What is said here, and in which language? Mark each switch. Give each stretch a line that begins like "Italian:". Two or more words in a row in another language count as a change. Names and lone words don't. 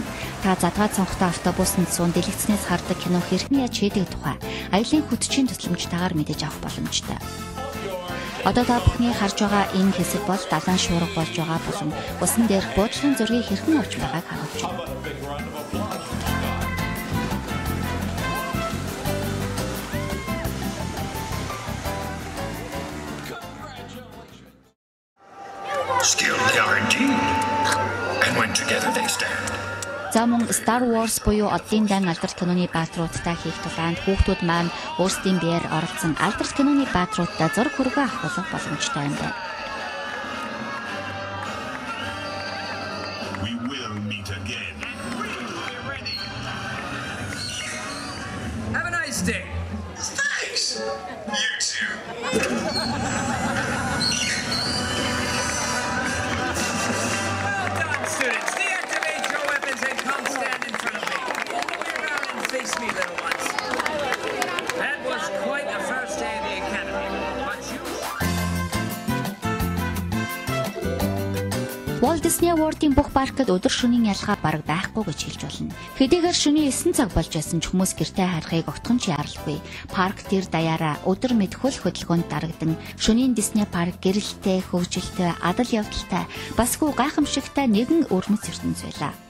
Mongolian: Та задгаа цонхтой автобусанд суун дэлгэцнээс хардаг кино хэрхэн яаж хийдэг тухай аялын хөтөчийн тусламжтайгаар мэдэж авах боломжтой. Одоо та бүхний харж байгаа энэ хэсэг бол далайн шуурга болж байгаа болон усан дээрх буудлын зургийг хэрхэн авч байгааг харуулж байна.
English: Skilled they are indeed. And when together they stand.
Mongolian: За мөн Star Wars буюу Оддын дан алдарт киноны баатруудтай хийх тулаанд хүүхдүүд маань өөрсдийн биеэр оролцсон алдарт киноны баатруудтай зураг хүргээ авах боломжтой юм байна.
English: We will meet again. Have a nice day. Thanks. You too. Well done, students. Deactivate your weapons and come stand in front of me. All the way around and face me, little ones. That was quite a first day of the academy. But you...
Mongolian: Walt Disney World-ийн бүх паркад өдөр шөнийн ялгаа бараг байхгүй гэж хэлж болно. Хэдийгээр шөнийн 9 цаг болж байсан ч хүмүүс гэртээ харихыг огтхон ч яаралгүй. Парк дээр даяараа өдөр мэд хөл хөдөлгөөнд дарагдан шөнийн Disney парк гэрэлтэй, хөвжөлтэй, адал явдалтай, басгүй гайхамшигтай нэгэн өвөрмөц ертөнц байлаа.